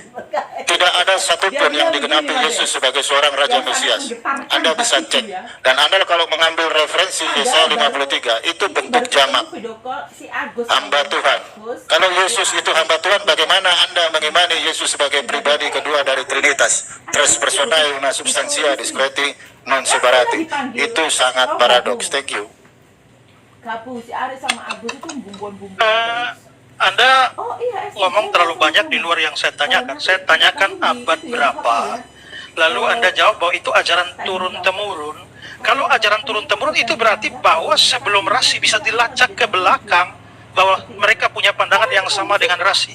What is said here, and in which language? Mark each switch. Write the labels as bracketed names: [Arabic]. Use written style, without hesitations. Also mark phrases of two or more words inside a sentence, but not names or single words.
[Indonesian] Tidak ada satupun yang digenapi Yesus sebagai seorang Raja Mesias. Anda bisa cek. Dan Anda kalau mengambil referensi Yesaya 53, itu bentuk jamak. Hamba Tuhan. Kalau Yesus itu hamba Tuhan, bagaimana Anda mengimani Yesus sebagai pribadi kedua dari Trinitas? [Latin] Tres personae una substantia discreti non separati. [Indonesian] Itu sangat paradoks. [English] Thank you. [Indonesian] Si Aris sama Agus itu bumbon-bumbon. Anda ngomong terlalu banyak di luar yang saya tanyakan. Saya tanyakan abad berapa, lalu Anda jawab bahwa itu ajaran turun-temurun. Kalau ajaran turun-temurun itu berarti bahwa sebelum Rashi bisa dilacak ke belakang, bahwa mereka punya pandangan yang sama dengan Rashi.